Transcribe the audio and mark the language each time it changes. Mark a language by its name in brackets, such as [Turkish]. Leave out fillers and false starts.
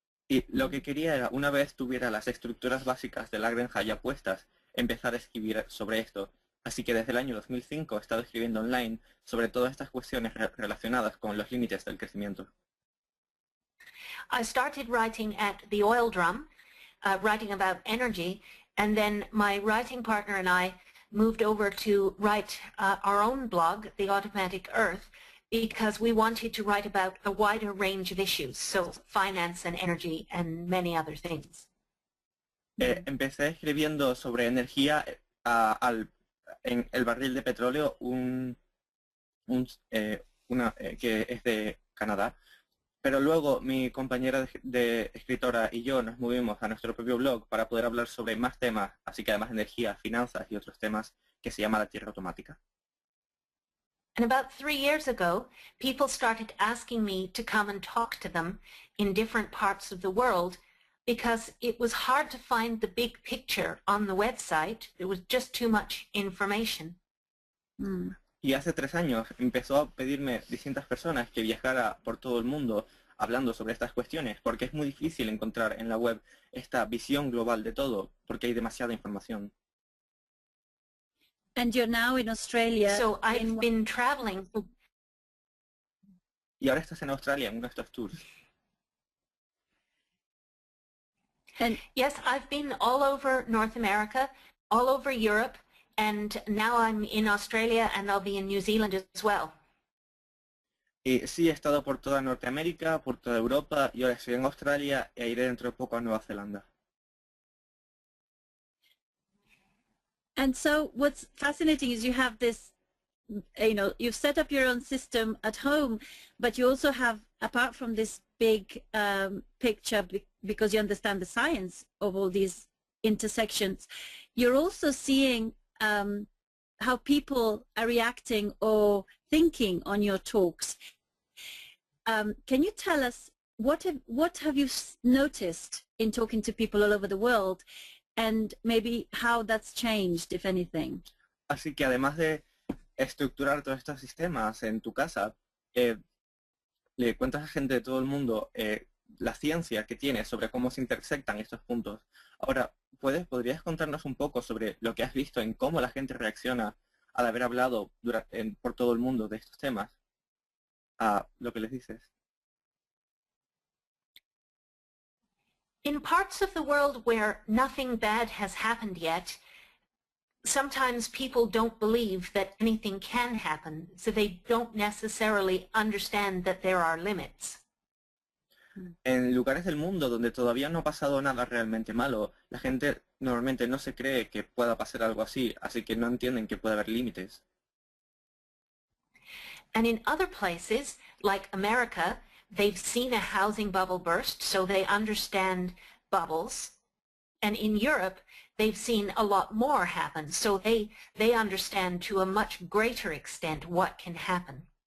[Spanish] Y lo que quería era, una vez tuviera las estructuras básicas de la granja ya puestas, empezar a escribir sobre esto. Así que desde el año 2005 he estado escribiendo online sobre todas estas cuestiones relacionadas con los límites del crecimiento. [English] I started writing at the Oil Drum, writing about energy, and then my writing partner and I moved over to write our own blog, The Automatic Earth, because we wanted to write about a wider range of issues, so finance and energy and many other things. [Spanish] Empecé escribiendo sobre energía en el barril de petróleo, que es de Canadá. Pero luego mi compañera de escritora y yo nos movimos a nuestro propio blog para poder hablar sobre más temas, así que además energía, finanzas y otros temas, que se llama La Tierra Automática. [English] And about 3 years ago, people started asking me to come and talk to them in different parts of the world because it was hard to find the big picture on the website. There was just too much information. [Spanish] Y hace 3 años empezó a pedirme distintas personas que viajara por todo el mundo hablando sobre estas cuestiones, porque es muy difícil encontrar en la web esta visión global de todo, porque hay demasiada información. [English] And you're now in Australia. So I've been traveling. [Spanish] Y ahora estás en Australia en uno de estos tours. [English] And yes, I've been all over North America, all over Europe, and now I'm in Australia and I'll be in New Zealand as well. [Spanish] Y sí, he estado por toda Norteamérica, por toda Europa, y ahora estoy en Australia e iré dentro de poco a Nueva Zelanda. [English] And so what's fascinating is you have this, you've set up your own system at home, but you also have, apart from this big picture, because you understand the science of all these intersections, you're also seeing how people are reacting or thinking on your talks. Can you tell us what have you noticed in talking to people all over the world, and maybe how that's changed, if anything? [Spanish] Así que además de estructurar todos estos sistemas en tu casa, le cuentas a gente de todo el mundo la ciencia que tienes sobre cómo se intersectan estos puntos. Ahora, ¿podrías contarnos un poco sobre lo que has visto en cómo la gente reacciona al haber hablado por todo el mundo de estos temas? A lo que les dices. [English] In parts of the world where nothing bad has happened yet, sometimes people don't believe that anything can happen, so they don't necessarily understand that there are limits. [Spanish] En lugares del mundo donde todavía no ha pasado nada realmente malo, la gente normalmente no se cree que pueda pasar algo así, así que no entienden que puede haber límites. [English] And in other places, like America, they've seen a housing bubble burst, so they understand bubbles. And in Europe, they've seen a lot more happen. So they understand to a much greater extent what can happen.